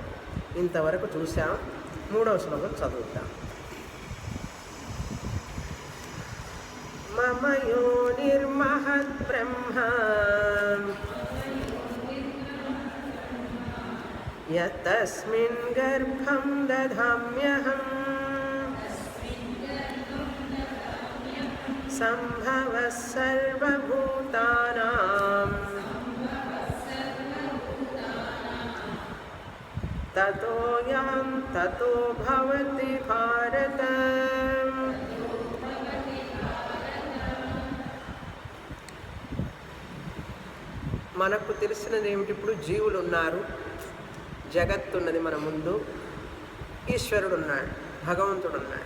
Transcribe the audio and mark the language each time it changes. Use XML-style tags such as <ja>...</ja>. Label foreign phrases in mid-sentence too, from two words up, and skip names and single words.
<te>ఇంతవరకు చూసాం. 3వ శ్లోకం చదువుతాం.</te> <sa>మమ యోనిర్మహద్ బ్రహ్మ యతస్మిన్ గర్భం దధామ్యహం సంభవః సర్వభూతానాం తతో యాం తతో భవతి భారత.</sa> <te>మనకు తెలిసినది ఏమిటి? ఇప్పుడు జీవులు ఉన్నారు, జగత్తు ఉన్నది మన ముందు, ఈశ్వరుడు ఉన్నాడు, భగవంతుడు ఉన్నాడు.</te>